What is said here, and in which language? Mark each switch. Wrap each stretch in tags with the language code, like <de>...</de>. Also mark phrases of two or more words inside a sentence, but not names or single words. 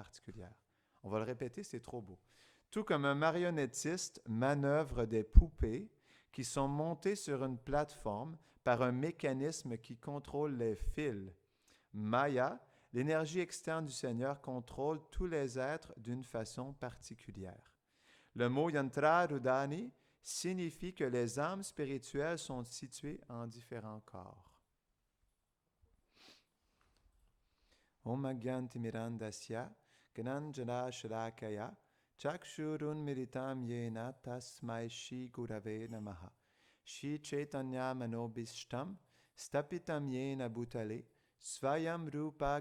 <fr>On va le répéter, c'est trop beau. Tout comme un marionnettiste manœuvre des poupées qui sont montées sur une plateforme par un mécanisme qui contrôle les fils. Maya, l'énergie externe du Seigneur, contrôle tous les êtres d'une façon particulière. Le mot Yantrarudhani signifie que les âmes spirituelles sont situées en différents corps.</fr> <sa>ॐ अज्ञानतिमिरान्धस्य ज्ञानाञ्जनशलाकया चक्षुरुन्मीलितं येन तस्मै श्रीगुरवे नमः श्रीचैतन्यमनोऽभीष्टं स्थापितं येन भूतले स्वयं रूप</sa>